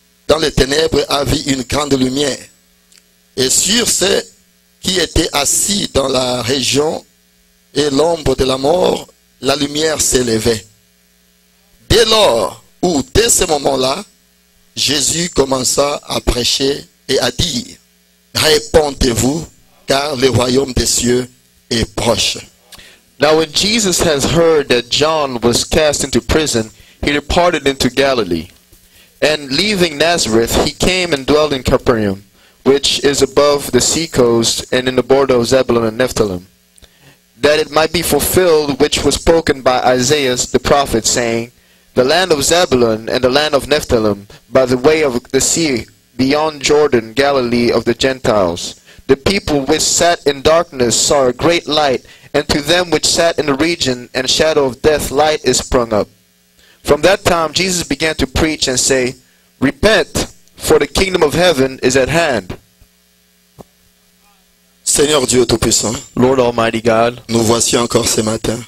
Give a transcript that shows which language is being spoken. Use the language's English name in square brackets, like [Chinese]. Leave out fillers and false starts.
[French] dans les ténèbres a vu une grande lumière. Et sur ceux qui étaient assis dans la région et l'ombre de la mort, la lumière s'élevait. Dès lors, ou dès ce moment-là, Jésus commença à prêcher et à dire, répondez-vous, car le royaume des cieux est proche. [English] Now when Jesus has heard that John was cast into prison, he departed into Galilee. And leaving Nazareth, he came and dwelt in Capernaum, which is above the sea coast and in the border of Zebulun and Nephthalim, that it might be fulfilled which was spoken by Isaiah the prophet, saying, the land of Zebulun and the land of Nephthalim, by the way of the sea, beyond Jordan, Galilee of the Gentiles. The people which sat in darkness saw a great light, and to them which sat in the region and shadow of death light is sprung up. From that time Jesus began to preach and say, repent, for the kingdom of heaven is at hand. [French] Seigneur Dieu Tout-Puissant, [English] Lord Almighty God, [French] nous voici encore ce matin.